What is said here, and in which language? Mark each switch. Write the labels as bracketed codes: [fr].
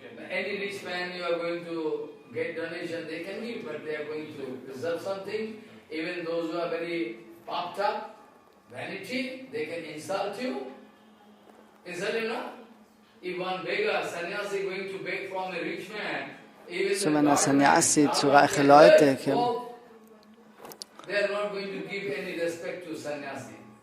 [en] Any rich man you are going to get donation, they can give, but they are going to reserve something. Even those who are very puffed up, vanity, they can insult you. Is that enough? If one beggar, sannyasi going to beg from a rich man, even [de] So, wenn ein Sannyasi zu reichen Leuten kommt, [en] they are not going to give any respect to sannyasi.